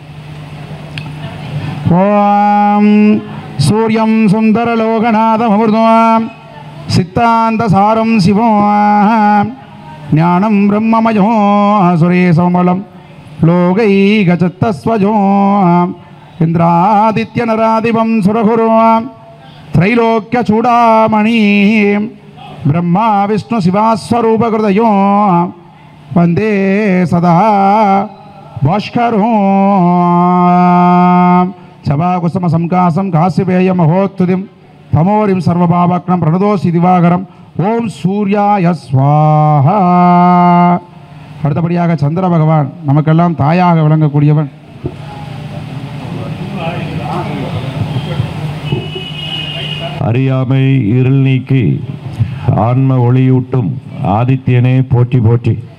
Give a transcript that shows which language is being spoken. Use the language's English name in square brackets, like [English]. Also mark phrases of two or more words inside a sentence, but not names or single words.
[Sanskrit] ओम् सूर्यं सुन्दरलोकनाथं अमृतं सिद्धान्तसारं शिवं ज्ञानं ब्रह्ममयो सुरेशमलं लोकैकचित्तस्वजो इन्द्रादित्यनराधिपं सुरगुरु त्रैलोक्यचूडामणि ब्रह्मा विष्णु शिवास्वरूपकृतयो वंदे सदा भास्करो सभाकुसुम संकासं काश्यपेय महोत्तुतिं तमोरिं सर्वभावग्नं प्रणतोषि दिवाकरं ओम सूर्याय स्वाहा. [Tamil] அடுத்தபடியாக சந்திர பகவான் நமக்கெல்லாம் தாயாக விளங்கக்கூடியவன். அறியாமை இருள் நீக்கி ஆன்ம ஒளியூட்டும் ஆதித்யனே போற்றி போற்றி.